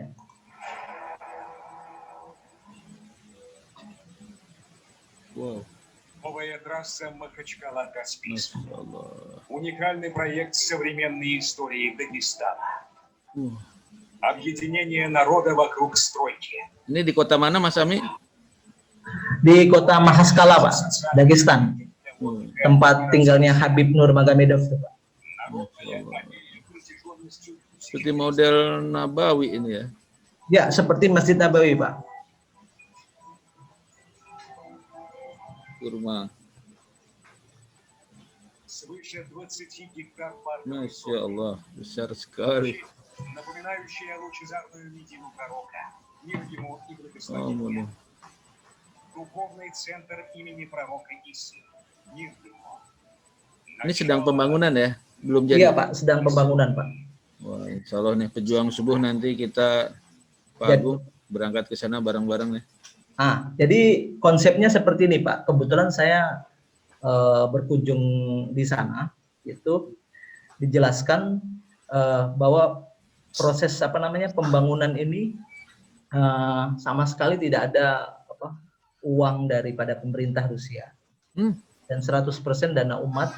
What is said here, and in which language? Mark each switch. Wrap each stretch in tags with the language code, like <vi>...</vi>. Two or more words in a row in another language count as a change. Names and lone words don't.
<id>Wow,</id> <ru>Новая трасса Махачкала-Каспийск.</ru> <ar>ما شاء الله.</ar> <ru>Уникальный проект современной истории Дагестана. Объединение народа вокруг стройки.</ru> <id>Ini di kota mana Mas Ami? Di kota Mahaskala Pak, Dagestan. Tempat tinggalnya Habib Nurmagomedov Pak. Seperti model Nabawi ini ya. Ya, seperti Masjid Nabawi Pak. Kurma.</id> <ru>Свыше 20 гектар парка,</ru> <ar>ما شاء الله,</ar> <id>besar sekali.</id> <ru>напоминающая лучезарную медину пророка, мир ему и</ru> <id>Oh,</id> <ru>благословение.</ru> <id>mana.</id> <ru>Духовный центр имени пророка Исы, мир ему.</ru> <id>Ini sedang pembangunan ya? Belum Iya jadi? Pak, sedang pembangunan Pak. Wah,</id> <ar>إن شاء الله</ar> <id>nih pejuang subuh nanti kita Pak Agung berangkat ke sana bareng-bareng nih. Jadi konsepnya seperti ini Pak. Kebetulan saya berkunjung di sana, itu dijelaskan bahwa proses pembangunan ini sama sekali tidak ada uang daripada pemerintah Rusia, dan 100% dana umat.</id>